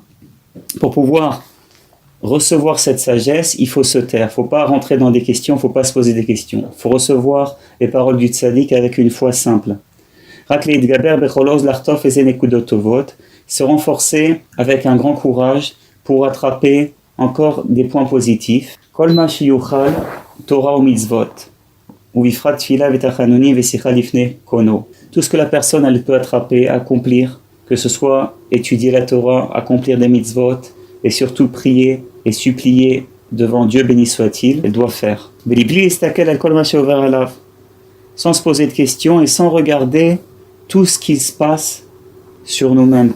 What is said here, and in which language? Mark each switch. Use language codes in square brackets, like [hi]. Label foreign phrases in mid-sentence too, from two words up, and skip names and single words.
[fr] Pour pouvoir recevoir cette sagesse, il faut se taire, il ne faut pas rentrer dans des questions, il ne faut pas se poser des questions. Il faut recevoir les paroles du tzaddik avec une foi simple. Se renforcer avec un grand courage pour attraper encore des points positifs. [he] כל מה שיוכל תורה ומצוות. [fr] Tout ce que la personne elle peut attraper, accomplir, que ce soit étudier la Torah, accomplir des mitzvot, et surtout prier et supplier devant Dieu, béni soit-il, elle doit faire. Sans se poser de questions et sans regarder tout ce qui se passe sur nous-mêmes.